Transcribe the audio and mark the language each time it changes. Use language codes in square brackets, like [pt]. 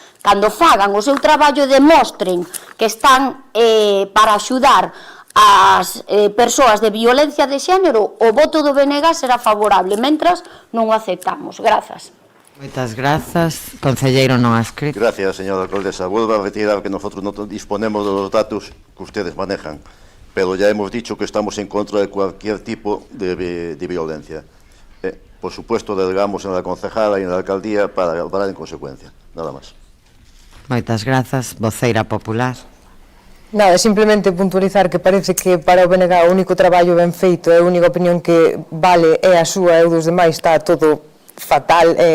[gl] Cando fagan o seu traballo e demostren que están para axudar as persoas de violencia de xénero, o voto do BNG será favorable, mentras non o aceptamos. Grazas. Moitas grazas. Concelleiro non adscrito. [es] Gracias, señora alcaldesa. Vuelvo a retirar que nosotros no disponemos de los datos que ustedes manejan, pero ya hemos dicho que estamos en contra de cualquier tipo de violencia. Por supuesto, delegamos en la concejala y en la alcaldía para obrar en consecuencia. Nada más. [gl] Moitas grazas. Voceira popular. Nada, simplemente puntualizar que parece que para o BNG o único traballo ben feito e a única opinión que vale é a súa e o dos demais está todo fatal.